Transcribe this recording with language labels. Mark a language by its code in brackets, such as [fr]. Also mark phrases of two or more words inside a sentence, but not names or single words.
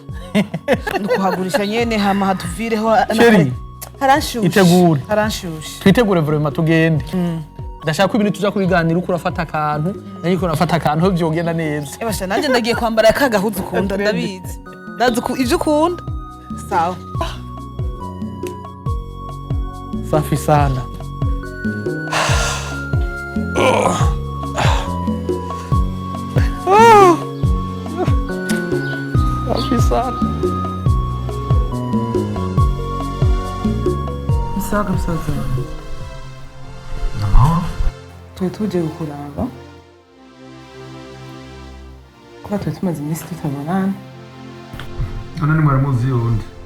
[rn] Ndukuhagurisha nyene hama hatuvireho Sheri, Haranshushe. itegure. Haranshushe. Twitegure vraiment tugende. Ndashaka ko ibintu tuja kubiganira uko urafata akantu niko urafata akantu ho byogenda neza. Ebasha nanje ndagiye kwambara kagahuzu ukunda ndabizi. Ndazi ivyo ukunda. Sawa. [sw] Safi sana. Safi sana. [rn] Musaga musaza. Tuje gukuraba. Kuba tumaze iminsi tutabonana. None mwaramuzi yundi.